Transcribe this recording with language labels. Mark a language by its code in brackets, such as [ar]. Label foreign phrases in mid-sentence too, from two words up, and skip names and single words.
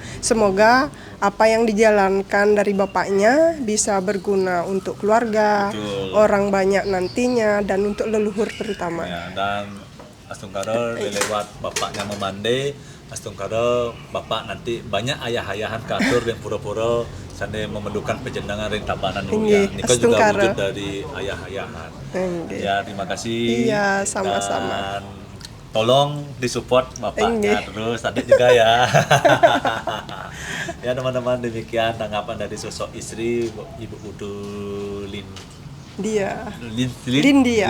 [id] Semoga apa yang dijalankan dari bapaknya bisa berguna untuk keluarga, orang banyak nantinya, dan untuk leluhur terutama. Ya, dan Astungkara lewat bapaknya memandai, Astungkara bapak nanti banyak ayah-ayahan katur dan pura-pura sampai memerlukan penjenengan ring tabanan Inggih, Ini kan juga Astungkara. wujud dari ayah-ayahan. Inggih. Ya, terima kasih. Iya, sama-sama. Dan tolong disupport bapaknya Inggih. terus, adik juga ya. Ya teman-teman, demikian tanggapan dari sosok istri Ibu Putu Dia. Lindia